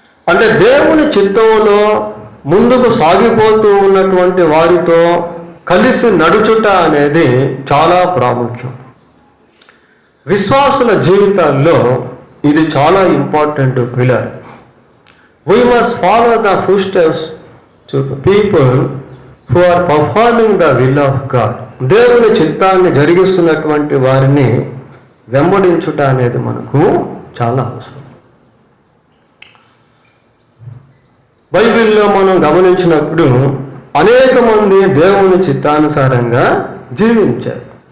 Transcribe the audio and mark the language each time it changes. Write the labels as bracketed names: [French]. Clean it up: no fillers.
[Telugu] అంటే దేవుని చిత్తంలో ముందుకు సాగిపోతూ ఉన్నటువంటి వారితో కలిసి నడుచుట అనేది చాలా ప్రాముఖ్యం. విశ్వాసుల జీవితాల్లో ఇది చాలా important pillar. [English] We must follow the footsteps to people who are performing the will of God. [Telugu] దేవుని చిత్తాన్ని జరిగిస్తున్నటువంటి వారిని వెంబడించుట అనేది మనకు చాలా అవసరం. బైబిల్లో మనం గమనించినప్పుడు అనేక మంది దేవుని చిత్తానుసారంగా జీవించారు.